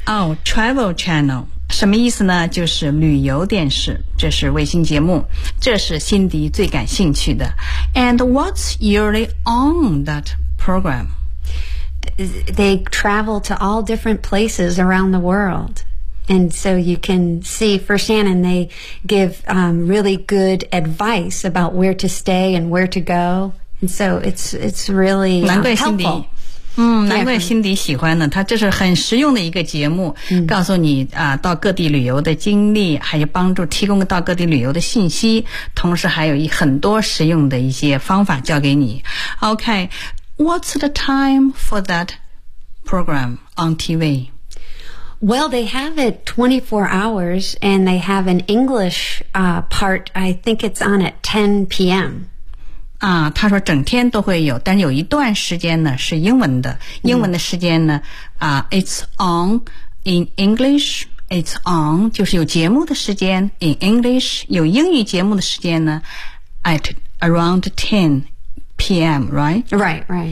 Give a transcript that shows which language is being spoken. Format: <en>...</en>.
<zh>Oh, Travel Channel. 什么意思呢就是旅游电视这是卫星节目这是辛迪最感兴趣的</zh> <en>And what's usually on that program? They travel to all different places around the world And so you can see firsthand and they give really good advice about where to stay and where to go And so it's really</en> <zh>难怪辛迪</zh> <en>helpful</en> <zh>难怪辛迪喜欢呢，他这是很实用的一个节目，告诉你啊，到各地旅游的经历，还有帮助提供到各地旅游的信息，同时还有很多实用的一些方法教给你。</zh> <en>Okay, what's the time for that program on TV? Well, they have it 24 hours, and they have an English, part. I think it's on at 10 p.m.</en> <zh>啊，他说整天都会有，但有一段时间呢是英文的。英文的时间呢，</zh> <en>it's on in English. It's on</en> <zh>就是有节目的时间</zh> <en>in English.</en> <zh>有英语节目的时间呢</zh> <en>at around 10. P.M. Right.</en>